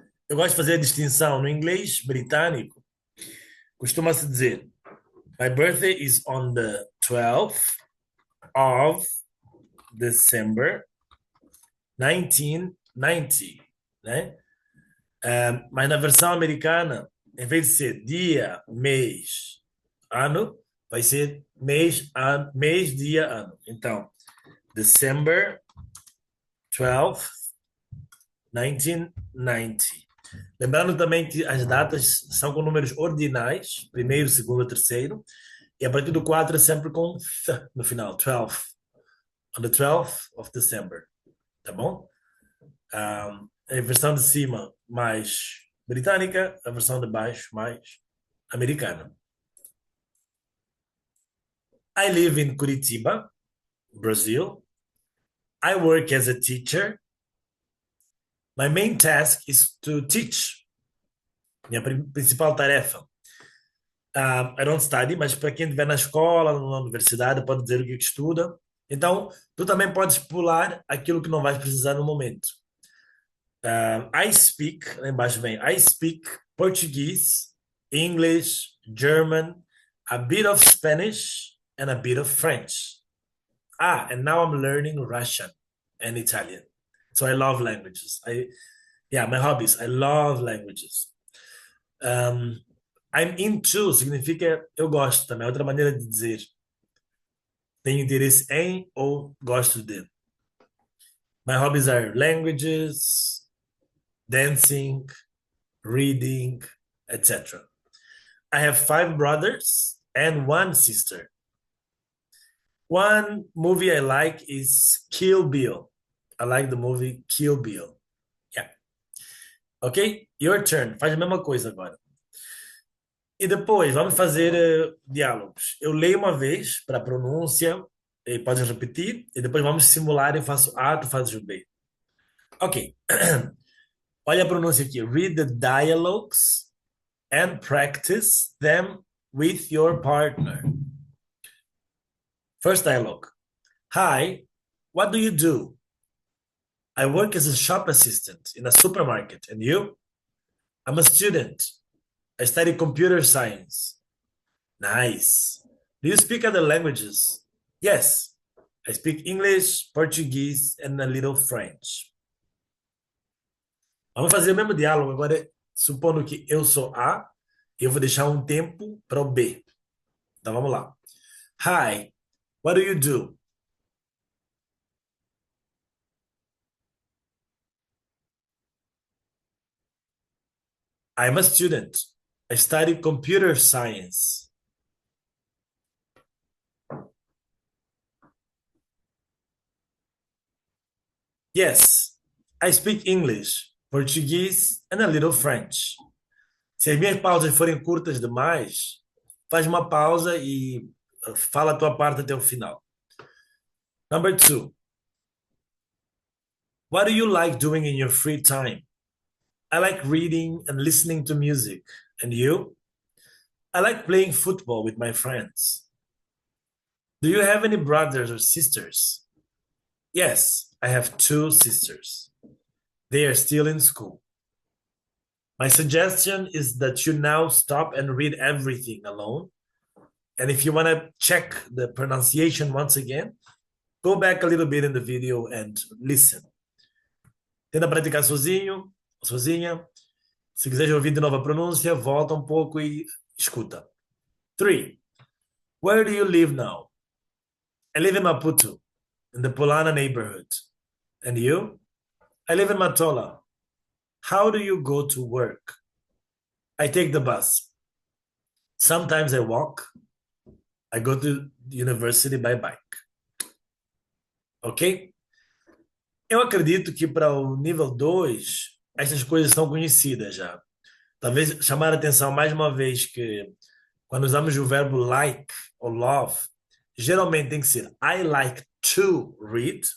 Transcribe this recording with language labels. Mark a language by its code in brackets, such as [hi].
[pt] Eu gosto de fazer a distinção no inglês britânico. Costuma-se dizer: [en] My birthday is on the 12th of December 1990, né? [pt] Mas na versão americana, em vez de ser dia, mês, ano, vai ser mês, dia, ano. [en] Então, December 12th, 1990. [pt] Lembrando também que as datas são com números ordinais, primeiro, segundo, terceiro, e a partir do 4 é sempre com th no final, 12, [en] on the 12th of December, [pt] tá bom? A versão de cima mais britânica, a versão de baixo mais americana. [en] I live in Curitiba, Brazil. I work as a teacher. My main task is to teach. [pt] Minha principal tarefa. [en] I don't study, [pt] mas para quem estiver na escola, na universidade, pode dizer o que estuda. Então, tu também podes pular aquilo que não vais precisar no momento. [en] I speak, [pt] lá embaixo vem, [en] I speak Portuguese, English, German, a bit of Spanish, and a bit of French. And now I'm learning Russian and Italian. So I love languages. Yeah, my hobbies. I love languages. [pt] Um, [en] I'm into [pt] significa eu gosto também. É outra maneira de dizer tenho interesse em ou gosto de. [en] My hobbies are languages, dancing, reading, etc. I have five brothers and one sister. One movie I like is Kill Bill. I like the movie Kill Bill. Yeah. Ok? Your turn. [pt] Faz a mesma coisa agora. E depois vamos fazer diálogos. Eu leio uma vez para pronúncia, e pode repetir, e depois vamos simular. Eu faço A, tu fazes o B. Ok. Olha a pronúncia aqui. [en] Read the dialogues and practice them with your partner. First dialogue. Hi, what do you do? I work as a shop assistant in a supermarket. And you? I'm a student. I study computer science. Nice. Do you speak other languages? Yes. I speak English, Portuguese, and a little French. [pt] Vamos fazer o mesmo diálogo agora, supondo que eu sou A Eu vou deixar um tempo para o B. Então vamos lá. [en] Hi, what do you do? I'm a student. I study computer science. Yes, I speak English, Portuguese and a little French. [pt] Se as minhas pausas forem curtas demais, faz uma pausa e fala a tua parte até o final. [en] Number two, what do you like doing in your free time? I like reading and listening to music. And you? I like playing football with my friends. Do you have any brothers or sisters? Yes, I have two sisters. They are still in school. My suggestion is that you now stop and read everything alone. And if you want to check the pronunciation once again, go back a little bit in the video and listen. [pt] Tenta praticar sozinho, sozinha. Se quiser ouvir de novo a pronúncia, volta um pouco e escuta. [en] Three. Where do you live now? I live in Maputo, in the Polana neighborhood. And you? I live in Matola. How do you go to work? I take the bus. Sometimes I walk. I go to university by bike. Ok? [pt] Eu acredito que para o nível 2 essas coisas são conhecidas já. Talvez chamar a atenção mais uma vez que quando usamos o verbo like ou love, geralmente tem que ser [en] I like to read.